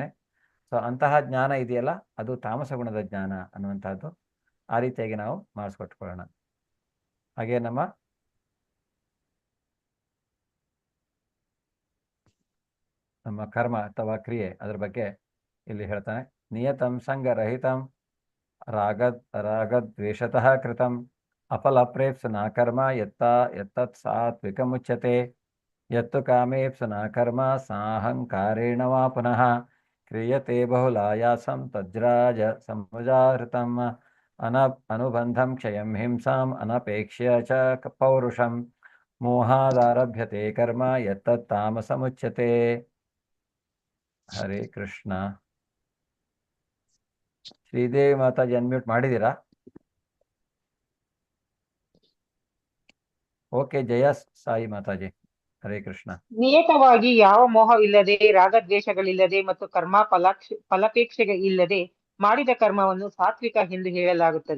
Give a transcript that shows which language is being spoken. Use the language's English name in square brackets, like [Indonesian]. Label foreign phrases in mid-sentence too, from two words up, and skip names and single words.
[Kannada] ಸೊ ಅಂತಹ ಜ್ಞಾನ ಇದೆಯಲ್ಲ ಅದು ತಾಮಸ ಗುಣದ ಜ್ಞಾನ ಅನ್ನುವಂಥದ್ದು. ಆ ರೀತಿಯಾಗಿ ನಾವು ಮಾಡಿಸ್ಕೊಟ್ಕೊಳ್ಳೋಣ. ಹಾಗೆ ನಮ್ಮ ಕರ್ಮ ಅಥವಾ ಕ್ರಿಯೆ ಅದರ ಬಗ್ಗೆ ಇಲ್ಲಿ ಹೇಳ್ತಾನೆ. [Sanskrit] ನಿಯತಂ ಸಂಗರಹಿತಂ ರಾಗದ್ವೇಷತಃ ಕೃತಂ ಅಫಲಪ್ರೇಪ್ಸುನಾ ಕರ್ಮ ಯತ್ತತ್ ಸಾತ್ವಿಕಮುಚ್ಯತೆ ಯತ್ತು ಕಾಮೇಪ್ಸುನಾ ಕರ್ಮ ಸಾಹಂಕಾರೇಣ ವಾ ಪುನಃ ಕ್ರಿಯತೆ ಬಹುಲಾಯಾಸಂ ತಜ್ರಾಜ ಸಮುಜಾಹೃತಂ ಅನುಬಂಧಂ ಕ್ಷಯಂ ಹಿಂಸಾಂ ಅನಪೇಕ್ಷ್ಯ ಚ ಪೌರುಷಂ ಮೋಹಾದಾರಭ್ಯತೆ ಕರ್ಮ ಯತ್ತತ್ ತಾಮಸಮುಚ್ಯತೆ. [Kannada] ಹರೇ ಕೃಷ್ಣ. ಶ್ರೀದೇವಿ ಮಾತಾಜಿ ಅನ್ಮ್ಯೂಟ್ ಮಾಡಿದ್ದೀರಾ? ಓಕೆ, ಜಯ ಸಾಯಿ ಮಾತಾಜಿ. ಹರೇ ಕೃಷ್ಣ. ನಿಯತವಾಗಿ ಯಾವ ಮೋಹವಿಲ್ಲದೆ, ರಾಗದ್ವೇಷಗಳಿಲ್ಲದೆ ಮತ್ತು ಕರ್ಮ ಫಲಾಪೇಕ್ಷೆ ಇಲ್ಲದೆ ಮಾಡಿದ ಕರ್ಮವನ್ನು ಸಾತ್ವಿಕ ಎಂದು ಹೇಳಲಾಗುತ್ತದೆ.